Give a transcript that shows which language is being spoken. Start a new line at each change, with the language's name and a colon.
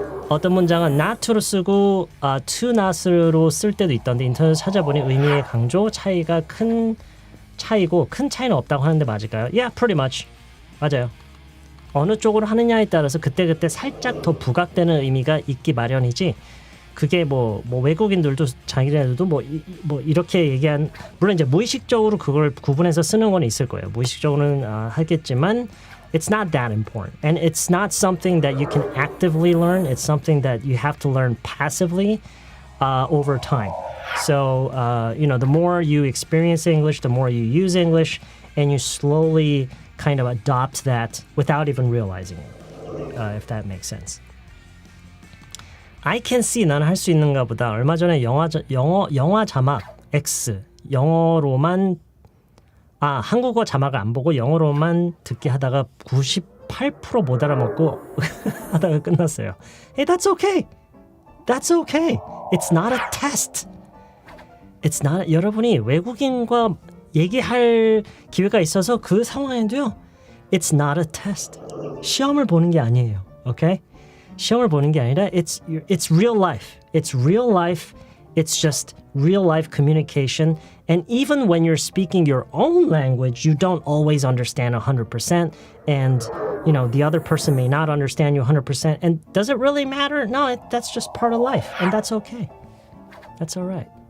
Korean: 어떤 문장은 not to로 쓰고 to not으로 쓸 때도 있던데 인터넷 찾아보니 의미의 강조 차이가 큰 차이고 큰 차이는 없다고 하는데 맞을까요?
English: Yeah, pretty much.
Korean: 맞아요. 어느 쪽으로 하느냐에 따라서 그때그때 살짝 더 부각되는 의미가 있기 마련이지 그게 뭐 외국인들도 자기네들도 뭐 이렇게 얘기한 물론 이제 무의식적으로 그걸 구분해서 쓰는 건 있을 거예요. 무의식적으로는 하겠지만
English: it's not that important and it's not something that you can actively learn. It's something that you have to learn passively over time. So the more you experience English, the more you use English, and you slowly kind of adopt that without even realizing it, if that makes sense. I can see
Korean: 난 할 수 있는가 보다. 얼마 전에 영화 자막 X 영어로만 한국어 자막을 안 보고 영어로만 듣기 하다가 98% 못 알아먹고 하다가 끝났어요.
English: Hey, that's okay. That's okay. It's not a test. It's not
Korean: 여러분이 외국인과 얘기할 기회가 있어서 그 상황에도요.
English: It's not a test.
Korean: 시험을 보는 게 아니에요. Okay? 시험을 보는 게 아니라
English: it's real life. It's real life. It's just real life communication. And even when you're speaking your own language, you don't always understand 100%. And, you know, the other person may not understand you 100%. And does it really matter? No, that's just part of life. And that's okay. That's all right.